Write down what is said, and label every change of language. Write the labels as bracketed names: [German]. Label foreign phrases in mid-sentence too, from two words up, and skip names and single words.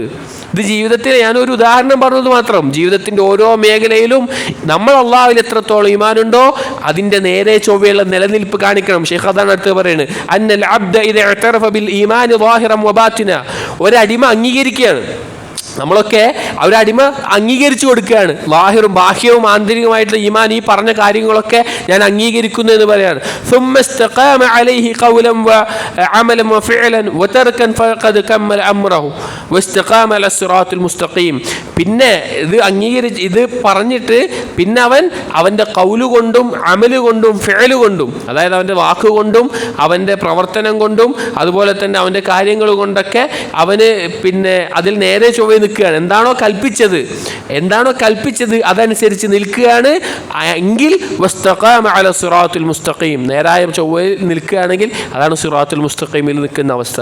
[Malayalam] ഇത് ജീവിതത്തിൽ ഞാനൊരു ഉദാഹരണം പറഞ്ഞത് മാത്രം. ജീവിതത്തിൻ്റെ ഓരോ മേഖലയിലും നമ്മൾ അള്ളാഹുവിൽ എത്രത്തോളം ഈമാനുണ്ടോ അതിൻ്റെ നേരെ ചൊവ്വയുള്ള നിലനിൽപ്പ് കാണിക്കണം. ഷെയ്ഖ് അതാണ് അടുത്ത് പറയുന്നത്, [Arabic] أن العبد إذا اعترف بالإيمان ظاهرا وباطنا. [Malayalam] ഒരടിമ അംഗീകരിക്കുകയാണ്, നമ്മളൊക്കെ ഒരടിമ അംഗീകരിച്ചു കൊടുക്കുകയാണ്, ലാഹിറും ബാഹ്യവും ആന്തരികമായിട്ടുള്ള ഈമാൻ, ഈ പറഞ്ഞ കാര്യങ്ങളൊക്കെ ഞാൻ അംഗീകരിക്കുന്നു എന്ന് പറയാണ്. [Arabic] ثم استقام عليه قولا وعملا وفعلا وتركا فقد كمل امره واستقام على الصراط المستقيم. [Malayalam] പിന്നെ ഇത് പറഞ്ഞിട്ട് പിന്നെ അവൻ്റെ കൗല് കൊണ്ടും അമല് കൊണ്ടും ഫിഅല് കൊണ്ടും, അതായത് അവൻ്റെ വാക്കുകൊണ്ടും അവൻ്റെ പ്രവർത്തനം കൊണ്ടും അതുപോലെ തന്നെ അവൻ്റെ കാര്യങ്ങൾ കൊണ്ടൊക്കെ അവന് അതിൽ നേരെ ചൊവ്വേ നിൽക്കുകയാണ്. എന്താണോ കൽപ്പിച്ചത് അതനുസരിച്ച് നിൽക്കുകയാണ് എങ്കിൽ [Arabic] واستقام على الصراط المستقيم, [Malayalam] നേരായ ചൊവ്വയിൽ നിൽക്കുകയാണെങ്കിൽ അതാണ് സിറാത്തുൽ മുസ്തഖീമിൽ നിൽക്കുന്ന അവസ്ഥ.